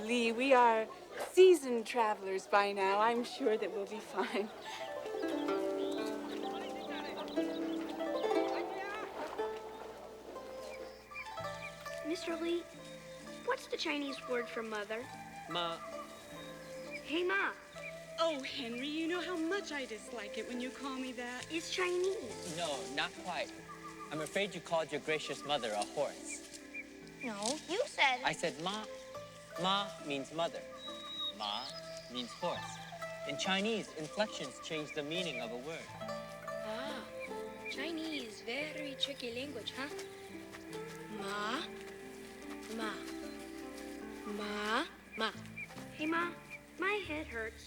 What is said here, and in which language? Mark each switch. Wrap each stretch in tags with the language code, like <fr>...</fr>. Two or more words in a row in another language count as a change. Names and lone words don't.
<en>Lee, we are seasoned travelers by now. I'm sure that we'll be fine. Mr. Lee, what's the Chinese word for mother? Ma. Hey, Ma. Oh, Henry, you know how much I dislike it when you call me that. It's Chinese. No, not quite. I'm afraid you called your gracious mother a horse. No, you said... I said ma. Ma means mother. Ma means horse. In Chinese, inflections change the meaning of a word. Ah, Chinese, very tricky language, huh? Ma, ma, ma, ma. Hey, Ma, my head hurts.</en>